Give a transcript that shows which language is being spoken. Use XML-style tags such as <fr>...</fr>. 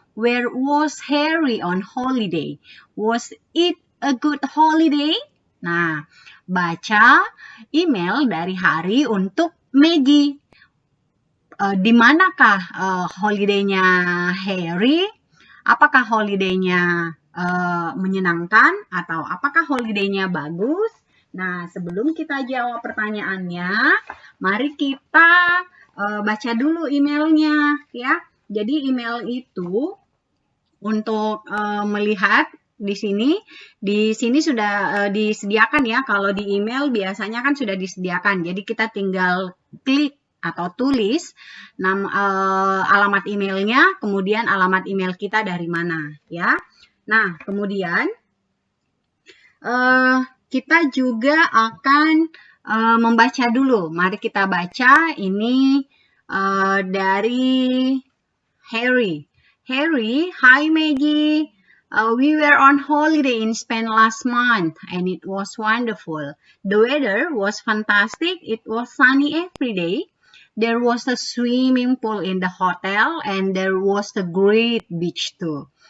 <en>Where was Harry on holiday? Was it a good holiday?</en> <id>Nah, baca email dari Hari untuk Maggie. Di manakah holiday-nya Harry? Apakah holiday-nya menyenangkan atau apakah holiday-nya bagus? Nah, sebelum kita jawab pertanyaannya, mari kita baca dulu emailnya ya. Jadi email itu untuk melihat di sini sudah disediakan ya. Kalau di email biasanya kan sudah disediakan. Jadi kita tinggal klik atau tulis alamat emailnya, kemudian alamat email kita dari mana ya. Nah, kemudian kita juga akan membaca dulu. Mari kita baca ini dari Harry.</id> <en>Harry, hi Maggie. We were on holiday in Spain last month and it was wonderful. The weather was fantastic. It was sunny every day. There was a swimming pool in the hotel and there was a great beach too.</en>